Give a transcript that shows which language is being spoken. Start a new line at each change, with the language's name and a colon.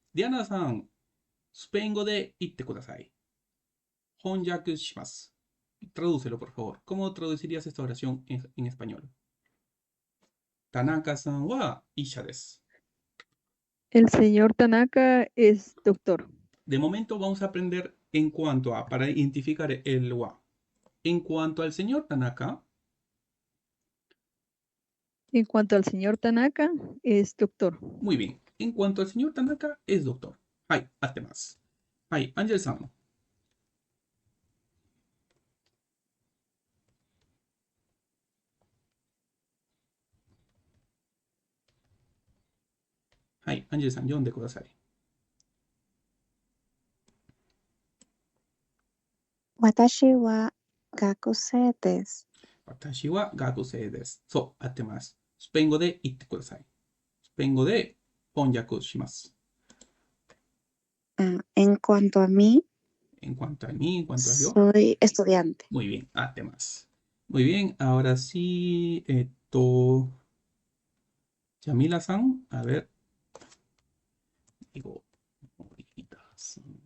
Japanese: Diana-san, スペイン語で言ってください。翻訳します。
Spanish: Tradúcelo, por favor. ¿Cómo traducirías esta oración en español?
Japanese: Tanaka-san wa Isha desu.
Spanish: El señor Tanaka es doctor. De momento vamos a aprender en cuanto a, para identificar el wa. En cuanto al señor Tanaka, En cuanto al señor Tanaka, es doctor. muy bien. En cuanto al señor Tanaka, es doctor.
Japanese: Hai, attemasu. Hai, Angel-san. Hai, Angel-san, yonde kudasai. Watashi wa gakusei desu. Watashi wa gakusei desu. So, attemasu. スペイン語で言ってください。スペイン語で翻訳します。
Spanish: En cuanto a mí, En cuanto a mí, en cuanto a yo. soy estudiante. Muy bien,
Japanese: attemasu.
Spanish: Muy bien, ahora sí, Yamila-san, a ver. Digo, Morita-san.